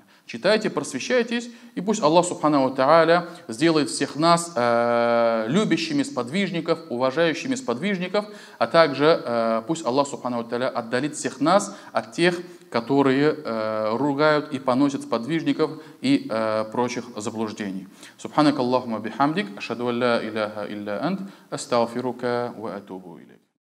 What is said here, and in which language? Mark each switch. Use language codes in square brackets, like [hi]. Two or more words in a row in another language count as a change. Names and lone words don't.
[ru] Читайте, просвещайтесь, и пусть [ar] الله سبحانه وتعالى [ru] сделает всех нас любящими сподвижников, уважающими сподвижников, а также пусть [ar] الله سبحانه وتعالى [ru] отдалит всех нас от тех, которые ругают и поносят сподвижников и прочих заблуждений. [ar] سبحانك اللهم بحمدك، أشهد أن لا إله إلا أنت، أستغفرك وأتوب إليك.